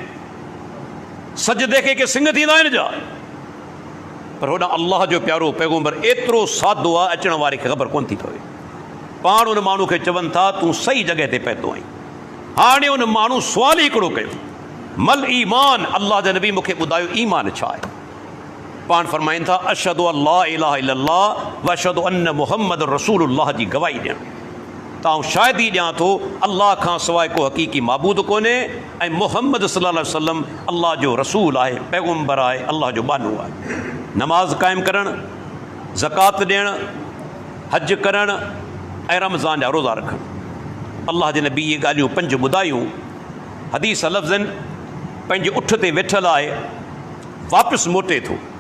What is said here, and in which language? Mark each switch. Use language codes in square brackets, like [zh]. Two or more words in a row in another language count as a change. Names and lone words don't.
[sd] सजदे खे सिंग थींदा आहिनि जा। पर होॾां अल्लाह जो प्यारो पैगंबर एतिरो सादो आहे, अचण वारे खे ख़बर कोन थी पवे। पाण उन माण्हू खे चवनि था तूं सही जॻह ते पहुतो आहीं। हाणे उन माण्हू सुवाल ई हिकिड़ो कयो, मल ईमान, अल्लाह जा नबी मूंखे ॿुधायो ईमान छा आहे? पाण फरमाइनि था [ar] أشهد أن لا إله إلا الله و أشهد أن محمد رسول الله [sd] जी गवाही ॾियणु। त आउं शायदि ई ॾियां थो अल्लाह खां सवाइ को हक़ीक़ी माबूद कोन्हे ऐं मुहम्मद [ar] صلى الله عليه وسلم [sd] अल्लाह जो रसूल आहे, पैगंबर आहे, अल्लाह जो बानो आहे। नमाज़ क़ाइमु करणु, ज़कात ॾियणु, हज करणु ऐं रमज़ान जा रोज़ा रखणु। अल्लाह जे नबी इहे ॻाल्हियूं 5 ॿुधायूं। हदीस लफ़्ज़नि, पंहिंजे उठ ते वेठल आहे, वापसि मोटे थो।